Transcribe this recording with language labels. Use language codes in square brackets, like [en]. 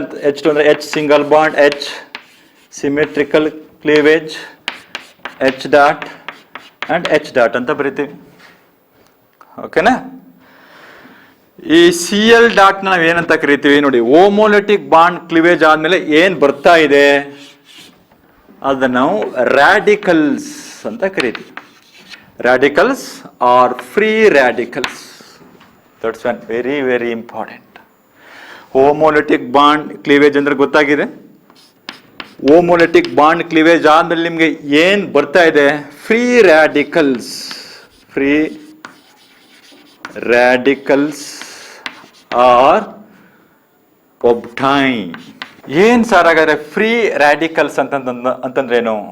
[kn] H2 ಅಂದ್ರೆ H single bond, H symmetrical cleavage, H dot and H dot ಅಂತ ಬರಿತೀವಿ. ಓಕೆನಾ? ಈ Cl ಡಾಟ್ ನಾವು ಏನಂತ ಕರಿತೀವಿ ನೋಡಿ? ಹೋಮೋಲಿಟಿಕ್ ಬಾಂಡ್ ಕ್ಲೀವೇಜ್ ಆದ್ಮೇಲೆ ಏನ್ ಬರ್ತಾ ಇದೆ ಅದನ್ನ ನಾವು ರಾಡಿಕಲ್ಸ್ ಅಂತ ಕರಿತೀವಿ. [en] Radicals are free radicals. That's one very very important. [kn] Homolytic bond cleavage ಅಂದ್ರೆ ಗೊತ್ತಾಗಿದೆ. ಹೋಮೋಲಿಟಿಕ್ ಬಾಂಡ್ ಕ್ಲೀವೇಜ್ ಆದ್ಮೇಲೆ ನಿಮಗೆ ಏನ್ ಬರ್ತಾ ಇದೆ? [en] Free radicals. Free radicals are obtain. [kn] ಏನ್ ಸರ್ ಹಾಗಾದ್ರೆ ಫ್ರೀ ರಾಡಿಕಲ್ಸ್ ಅಂತಂದ್ರೇನು?